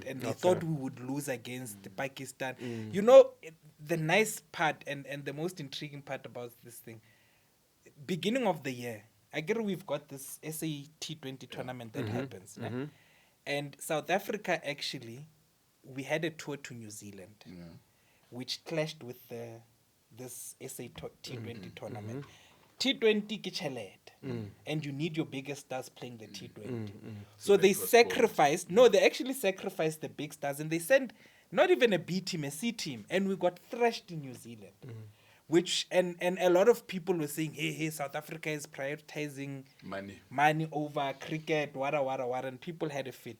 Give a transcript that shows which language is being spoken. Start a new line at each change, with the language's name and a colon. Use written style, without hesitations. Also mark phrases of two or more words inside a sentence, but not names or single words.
English: And they thought we would lose against Pakistan. You know, the nice part and the most intriguing part about this thing, beginning of the year, I get we've got this SA T20 tournament that happens. Né? And South Africa actually, we had a tour to New Zealand, which clashed with this SA T20 tournament.
Southern Sotho: T20 ke tjhelete,
English: and you need your biggest stars playing the T20. So they sacrificed, they actually sacrificed the big stars, and they sent not even a B team, a C team, and we got thrashed in New Zealand. which and a lot of people were saying, hey, South Africa is prioritizing money over cricket, wada, and people had a fit.